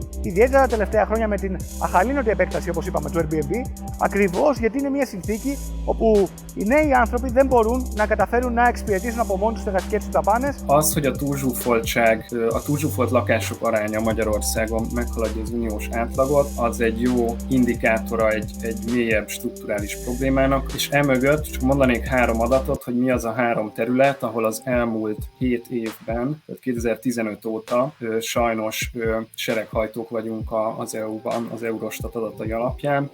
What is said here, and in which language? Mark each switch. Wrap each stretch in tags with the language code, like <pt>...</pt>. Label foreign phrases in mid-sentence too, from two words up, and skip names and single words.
<el>ιδιαίτερα τα τελευταία χρόνια με την αχαλήνωτη επέκταση, όπως είπαμε, του Airbnb, ακριβώς γιατί είναι μια συνθήκη όπου οι νέοι άνθρωποι δεν μπορούν να καταφέρουν να εξυπηρετήσουν από μόνοι τους στεγαστικές τους δαπάνες.</el> <hu>Az, hogy a túlzsúfolt lakások aránya Magyarországon meghaladja az uniós átlagot, az egy jó indikátora egy mélyebb strukturális problémának, és emögött csak mondanék 3 adatot, hogy mi az a 3 terület, ahol az elmúlt 7 évben, tehát 2015 óta sajnos sereghajtók vagyunk az EU-ban, az Eurostat adatai alapján.</hu>